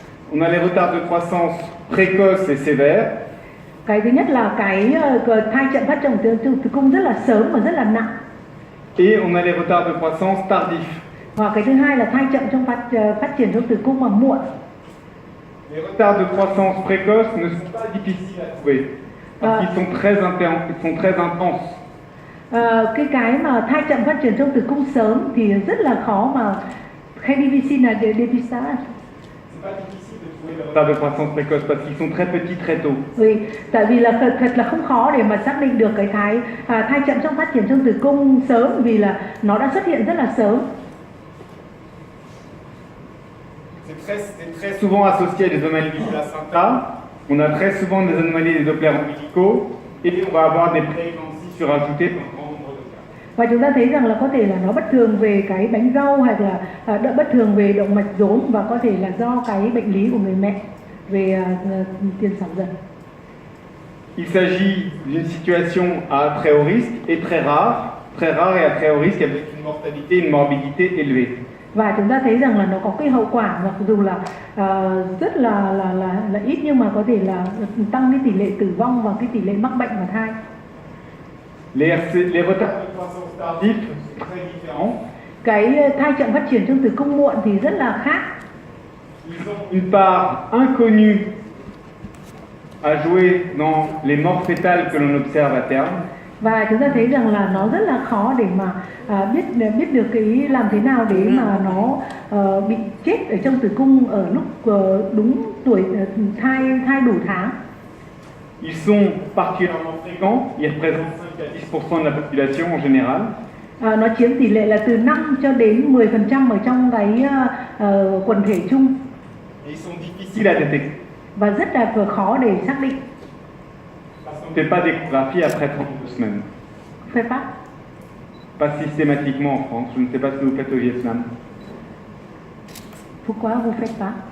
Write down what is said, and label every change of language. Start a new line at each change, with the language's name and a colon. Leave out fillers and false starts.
French: On a les retards de croissance précoces et sévères.
Vietnamese: Cái thứ nhất là cái thai chậm phát triển tử cung rất là sớm và rất là nặng.
French: Et on a les retards de croissance tardifs.
Vietnamese: Và cái thứ hai là thai chậm trong phát triển trong tử cung mà muộn.
French: Les retards de croissance précoces ne sont pas difficiles à trouver, parce qu'ils sont très intenses.
Vietnamese: Cái mà thai chậm phát triển trong tử cung sớm thì rất là khó mà hay difficile là dépistage.
French: c'est pas difficile de trouver le Retards de croissance précoce parce qu'ils sont très petits très tôt.
Vietnamese: Vì tại vì là thật là không khó để mà xác định được cái thai chậm trong phát triển trong tử cung sớm vì là nó đã xuất hiện rất là sớm.
French: C'est très souvent associé à des anomalies du placenta. On a très souvent des anomalies des Doppler ombilicaux et on va avoir des prééclampsies surajoutées dans un grand nombre de cas.
Vietnamese: Và chúng ta thấy rằng là có thể là nó bất thường về cái bánh rau hoặc là bất thường về động mạch rốn và có thể là do cái bệnh lý của người mẹ về tiền sản dần.
French: Il s'agit d'une situation à très haut risque et très rare et à très haut risque avec une mortalité, une morbidité élevée.
Vietnamese: Và chúng ta thấy rằng là nó có cái hậu quả mặc dù là rất là ít nhưng mà có thể là tăng cái tỷ lệ tử vong và cái tỷ lệ mắc bệnh vào thai.
French: Les retards de croissance tardifs sont très différents.
Vietnamese: Cái thai chậm phát triển trong tử cung muộn thì rất là khác.
French: Ils ont une part inconnue à jouer dans les morts fétales que l'on observe à terme.
Vietnamese: Và chúng ta thấy rằng là nó rất là khó để mà biết được cái làm thế nào để mà nó bị chết ở trong tử cung ở lúc đúng tuổi thai đủ tháng.
French: Ils sont particulièrement fréquents, ils représentent 5 à 10% de la population en général.
Vietnamese: Nó chiếm tỷ lệ là từ 5 cho đến 10% ở trong cái quần thể chung.
French: Et ils sont difficiles à détecter.
Vietnamese: Và rất là khó để xác định.
French: On ne fait pas d'échographie après 32 semaines. Fait pas? Pas systématiquement en France. Je ne sais pas ce que vous faites au Vietnam. Pourquoi vous faites pas?